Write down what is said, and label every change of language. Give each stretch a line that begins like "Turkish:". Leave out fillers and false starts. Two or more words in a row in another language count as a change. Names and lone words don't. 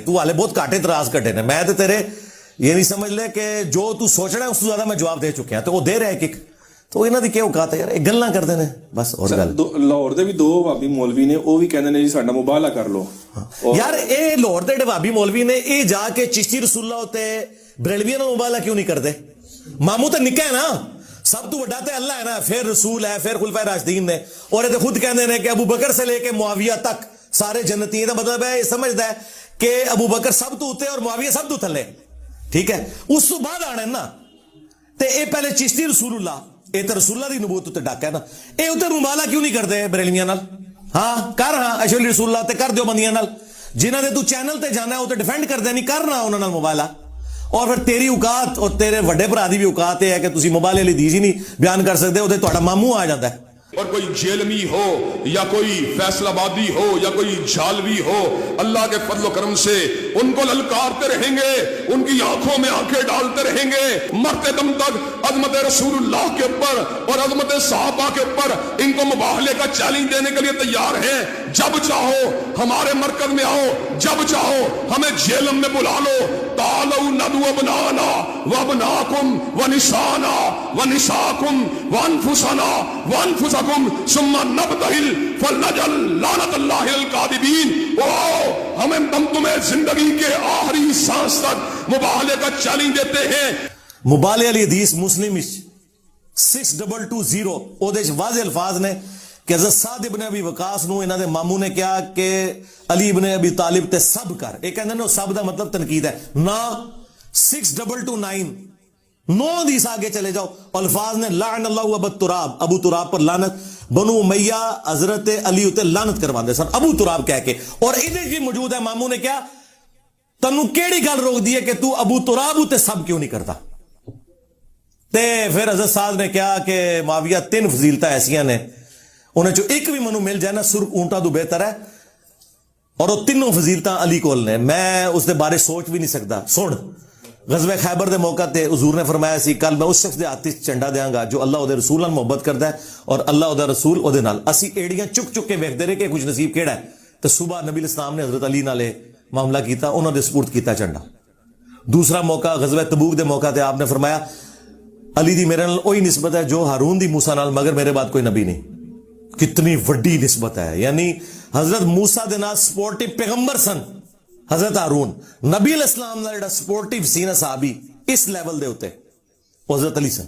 Punjabi: تو حالے بہت گھٹ اعتراض کٹے نے،
Urdu: میں تو تیرے یہ نہیں سمجھ لے کہ جو تو سوچنا ہے اس سے زیادہ میں جواب دے چکے ہیں، تو وہ دے رہے ایک تو انہوں نے کیا اوقات ہے یار، ایک گلاں کرتے ہیں بس.
Punjabi: اور گل لاہور دے بھی 2 وہابی مولوی نے، وہ بھی کہندے نے جی ساڈا مباہلا کر لو. یار اے لاہور دے وہابی مولوی نے اے جا کے چشتی رسول اللہ تے بریلویاں نال مباہلا کیوں نہیں کرتے؟ ماموں تو نکا ہے نا، سب تو بڑا تے اللہ ہے نا، پھر رسول ہے، پھر خلفائے راشدین نے، اور یہ خود کہندے نے کہ ابو بکر سے لے کے معاویہ تک سارے جنتی.
Urdu: کا مطلب ہے یہ سمجھتا ہے کہ ابو بکر سب تو اتنے اور معاویہ سب تو تھلے.
Punjabi: ٹھیک ہے، اس تو بعد آنا ہے نا، تے اے پہلے چشتی رسول اللہ، اے تو رسول اللہ دی نبوت تے ڈاکا ہے نا، اے اتنے مباہلا کیوں نہیں کرتے بریلویاں نال؟ ہاں کر، ہاں اشعری رسول اللہ تے کر دیو بندیاں نال، جنہاں دے تو چینل تے جانا ہے وہ تے ڈیفینڈ کر دے، نہیں کرنا انہاں نال مباہلا. اور پھر تیری اوقات اور تیرے وڈے بھرا دی بھی اوقات ہے کہ تسی مباہلے والی دیز ہی نہیں بیان کر سکتے، وہ تے تہاڈا ماموں آ جاتا ہے.
Urdu: اور کوئی جیلمی ہو یا کوئی فیصل آبادی ہو یا کوئی جھالوی ہو، اللہ کے فضل و کرم سے ان کو للکارتے رہیں گے، ان کی آنکھوں میں آنکھیں ڈالتے رہیں گے، مرتے دم تک عظمت رسول اللہ کے اوپر اور عظمت صحابہ کے اوپر ان کو مباہلے کا چیلنج دینے کے لیے تیار ہیں. جب چاہو ہمارے مرکز میں آؤ، جب چاہو ہمیں جیلم میں بلا لو.
Arabic: تعالوا ندعو ابنانا وابناکم ونسانا ونساکم وانفسنا وانفسکم ثم نبتہل فلنجعل لعنت اللہ الکاذبین.
Urdu: ہمیں ہم تمہیں زندگی کے آخری سانس تک مباہلے کا چیلنج دیتے ہیں.
Punjabi: مباہلے والی حدیث مسلم 6220 او دے واضح الفاظ نے کہ حضرت سعد ابن ابی وقاص نو انہاں دے ماموں نے کہا کہ علی ابن ابی طالب تے سب کر. ایک کہندے نے سب دا مطلب تنقید ہے نا. 6229 9 حدیث آگے چلے جاؤ، الفاظ نے
Arabic: لعن اللہ ابو تراب،
Punjabi: ابو تراب پر لعنت. بنو امیہ حضرت علی تے لعنت کرواندے سن ابو تراب کہہ کے، اور ادھر بھی موجود ہے ماموں نے کیا تنو کیڑی گل روک دی ہے کہ تو ابو تراب تے سب کیوں نہیں کرتا؟ تے پھر حضرت سعد نے کہا کہ معاویہ 3 فضیلتاں ایسیاں نے، انہیں جو ایک بھی منو مل جائے نا سرخ اونٹا تو بہتر ہے، اور وہ 3 فضیلتاں علی کول نے، میں اس دے بارے سوچ بھی نہیں سکتا. سن، غزوہ خیبر دے موقع تے حضور نے فرمایا سی کل میں اس شخص دے ہاتھ چنڈا دیاں گا جو اللہ او دے رسول نال محبت کردا ہے اور اللہ او دا رسول او دے نال. اسی ایڑیاں چک چک کے ویکھدے رہے کہ کچھ نصیب کیڑا ہے، تے صبح نبی الاسلام نے حضرت علی نال معاملہ کیتا، انہوں نے سپورٹ کیتا چنڈا. دوسرا موقع غزوہ تبوک دے موقع تے آپ نے فرمایا علی دی میرے نال وہی نسبت ہے جو ہارون دی موسیٰ نال، مگر میرے بعد کوئی نبی نہیں. کتنی وڈی نسبت ہے، یعنی حضرت موسیٰ دے نال سپورٹیو پیغمبر سن حضرت ہارون، نبی علیہ السلام دا جڑا سپورٹیو سی نا صحابی اس لیول دے ہوتے وہ حضرت علی سن.